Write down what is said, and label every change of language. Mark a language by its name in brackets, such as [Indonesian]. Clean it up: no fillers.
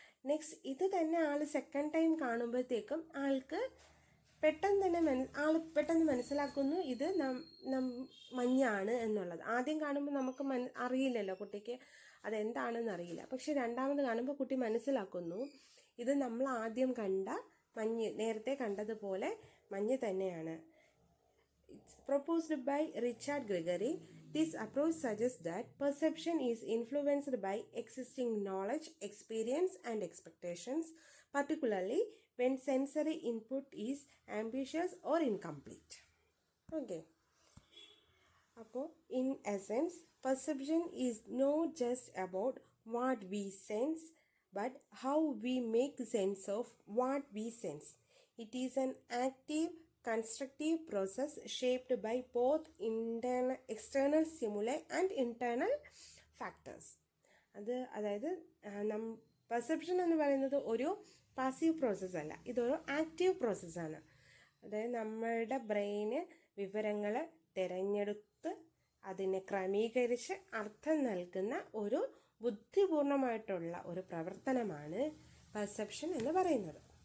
[Malayalam] Next ഇത് തന്നെ second time കാണുമ്പോഴത്തേക്കും ആൾക്ക് പെട്ടെന്ന് മനസ്സിലാക്കുന്നു ഇത് മഞ്ഞാണ് എന്നുള്ളത്. ആദ്യം കാണുമ്പോൾ നമുക്ക് അറിയില്ലല്ലോ, കുട്ടിക്ക് അതെന്താണെന്ന് അറിയില്ല. പക്ഷെ രണ്ടാമത് കാണുമ്പോൾ കുട്ടി മനസ്സിലാക്കുന്നു ഇത് നമ്മൾ ആദ്യം കണ്ട നേരത്തെ കണ്ടതുപോലെ മഞ്ഞ് തന്നെയാണ്. [English] It's proposed by Richard Gregory. This approach suggests that perception is influenced by existing knowledge, experience, and expectations, particularly when sensory input is ambiguous or incomplete. Okay. അപ്പോൾ in essence, perception is not just about what we sense, but how we make sense of what we sense. It is an active, constructive process shaped by both external stimuli and internal factors. [Malayalam] അതായത് perception എന്ന് പറയുന്നത് ഒരു passive process അല്ല, ഇതൊരു active പ്രോസസ്സാണ്. അതായത് നമ്മളുടെ ബ്രെയിന് വിവരങ്ങൾ തിരഞ്ഞെടുത്ത് അതിനെ ക്രമീകരിച്ച് അർത്ഥം നൽകുന്ന ഒരു ബുദ്ധിപൂർണമായിട്ടുള്ള ഒരു പ്രവർത്തനമാണ് പെർസെപ്ഷൻ എന്ന് പറയുന്നത്.